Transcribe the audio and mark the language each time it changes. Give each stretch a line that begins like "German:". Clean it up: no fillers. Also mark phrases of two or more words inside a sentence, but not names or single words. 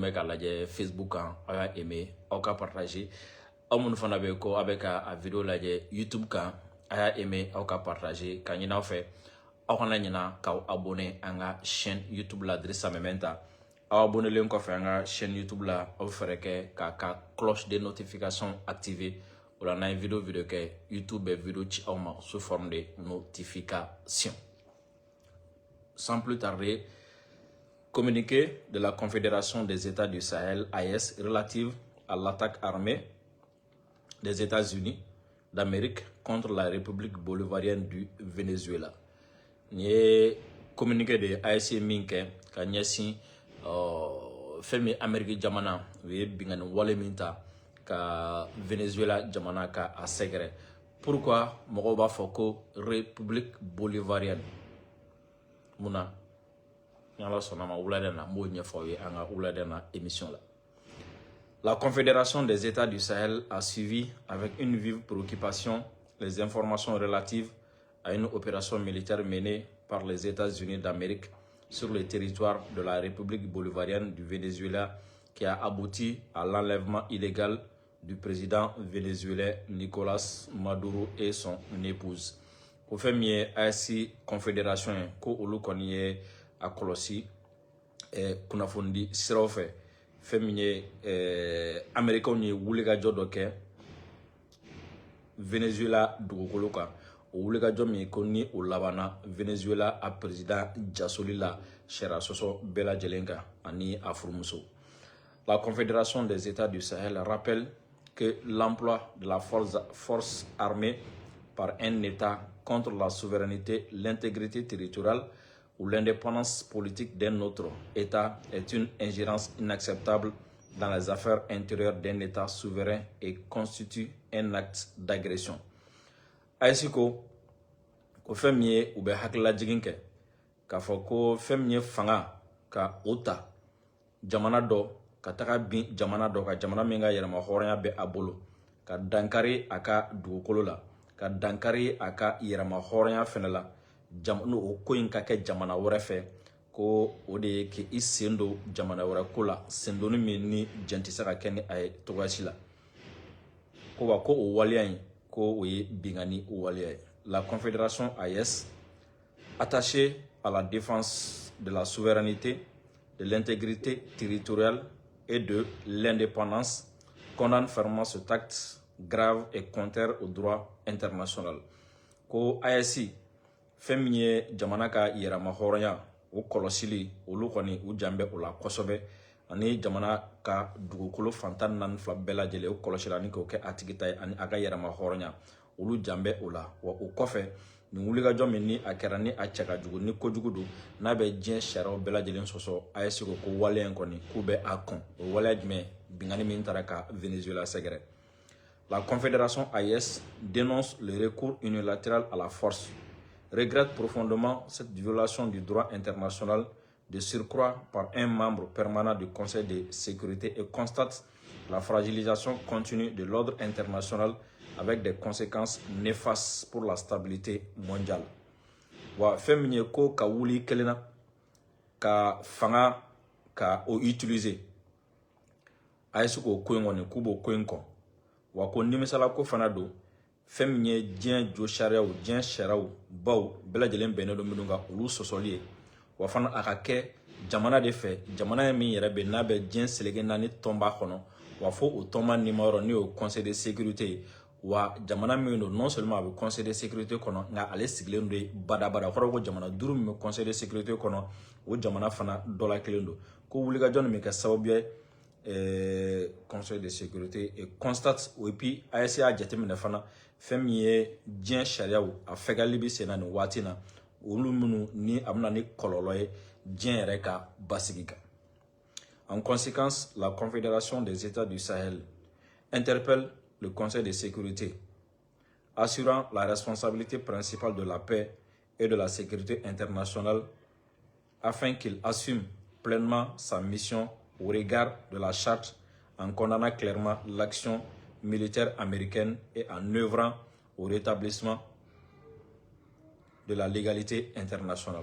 Bambara: bɛ ka lajɛ Facebook kan aw y'a aimé aw ka partager aw minnu fana bɛ ko aw bɛ ka a video lajɛ YouTube kan a y'a aimé aw ka partager ka ɲin'aw fɛ aw kana ɲina k'aw abonné an ka chaîne YouTube la Drissa Mementa aw abonnelen kɔfɛ an ka chaîne YouTube la aw fɛrɛ kɛ k'a ka
French: cloche de notification activer
Bambara: o la n'an ye video kɛ YouTube bɛ video ci aw ma
French: sous forme de notification. Sans plus tarder, communiqué de la Confédération des États du Sahel AES relative à l'attaque armée des États-Unis d'Amérique contre la République bolivarienne du Venezuela.
Bambara: Ni
French: communiqué de
Bambara: AES min kɛ ka ɲɛsin femi Amérique jamana u ye bingani wale min ta ka Venezuela jamana ka a sɛgɛrɛ. Pourquoi mɔgɔw b'a fɔ ko
French: République bolivarienne
Bambara: muna ni Ala sɔnna ma wulada na m'o ɲɛfɔ aw ye an ka wulada na émission la.
French: La Confédération des États du Sahel a suivi avec une vive préoccupation les informations relatives à une opération militaire menée par les États-Unis d'Amérique sur le territoire de la République bolivarienne du Venezuela qui a abouti à l'enlèvement illégal du président vénézuélien Nicolas Maduro et son épouse. Au fait
Bambara: mieux ASI Confédération ko olu kɔni ye a kɔlɔsi kunnafoni siraw fɛ fɛn min ye Américains ye wulikajɔ dɔ kɛ Venezuela dugukolo kan o wulikajɔ min ko ni o labanna Venezuela a président jasoli la sariya sɔsɔ bɛɛ lajɛlen kan ani a furumuso.
French: La Confédération des États du Sahel rappelle que l'emploi de la force armée par un État contre la souveraineté, l'intégrité territoriale ou l'indépendance politique d'un autre État est une ingérence inacceptable dans les affaires intérieures d'un État souverain et constitue un acte d'agression.
Bambara: AES ko fɛn min ye u bɛ hakililajigin kɛ k'a fɔ ko fɛn min ye fanga ka o ta jamana dɔ ka taga bin jamana dɔ ka jamana min ka yɛrɛma hɔrɔnya bɛ a bolo ka dankari a ka dugukolo la ka dankari a ka yɛrɛma hɔrɔnya fɛnɛ la o ko in ka kɛ jamana wɛrɛ fɛ ko o de ye k'i sen don jamana wɛrɛ ko la sen donni min ni jɛn tɛ se ka kɛ ni a ye cogoya si la ko wa ko o waleya in ko o ye bingani waleya ye.
French: La Confédération AES, attachée à la défense de la souveraineté, de l'intégrité territoriale et de l'indépendance, condamne fermement cet acte grave et contraire au droit international.
Bambara: Ko AES fɛn min ye jamana ka yɛrɛma hɔrɔnya o kɔlɔsili olu kɔni u jan bɛ o la kosɛbɛ ani jamana ka dugukolo fantan naani fila bɛɛ lajɛlen o kɔlɔsila ani k'o kɛ a tigi ta ye ani a ka yɛrɛma hɔrɔnya olu jan bɛ o la wa o kɔfɛ nin wulikajɔ min ni a kɛra ni a cɛ ka jugu ni kojugu don n'a bɛ diɲɛ sariyaw bɛɛ lajɛlen sɔsɔ AES ko ko waleya in kɔni k'u bɛ a kɔn o waleya jumɛn bingani min taara ka Venezuela sɛgɛrɛ.
French: La Confédération AES dénonce le recours unilatéral à la force, regrette profondément cette violation du droit international de surcroît par un membre permanent du Conseil de sécurité et constate la fragilisation continue de l'ordre international avec des conséquences néfastes pour la stabilité mondiale.
Bambara: Wa fɛn min ye ko ka wuli kelen na ka fanga ka o utiliser AES k'o ko in kɔni k'u b'o ko in kɔ wa ko nimisala ko fana don fɛn min ye diɲɛ jo sariyaw diɲɛ sariyaw baw bɛɛ lajɛlen bɛnnen don minnu kan olu sɔsɔli ye wa fana a ka kɛ jamana de fɛ jamana min yɛrɛ bɛ n'a bɛ diɲɛ seleke naani tɔn b'a kɔnɔ wa fo o tɔnba nimayɔrɔ n'o ye
French: Conseil de sécurité
Bambara: wa jamana min don
French: non seulement
Bambara: a bɛ
French: Conseil de sécurité
Bambara: kɔnɔ nka ale sigilen don badabada kɔrɔ ko jamana duuru min bɛ
French: Conseil de sécurité
Bambara: kɔnɔ o jamana fana dɔ la kelen don ko wulikajɔ min bɛ kɛ sababu ye
French: Conseil de sécurité et constate et puis
Bambara: AEC a jateminɛ fana fɛn min ye diɲɛ sariyaw a fɛgali bi sen na nin waati na olu minnu ni a bɛna ni kɔlɔlɔ ye diɲɛ yɛrɛ ka basigi kan.
French: En conséquence, la Confédération des États du Sahel interpelle le Conseil de sécurité, assurant la responsabilité principale de la paix et de la sécurité internationale afin qu'il assume pleinement sa mission au regard de la charte en condamnant clairement l'action militaire américaine et en œuvrant au rétablissement de la légalité internationale.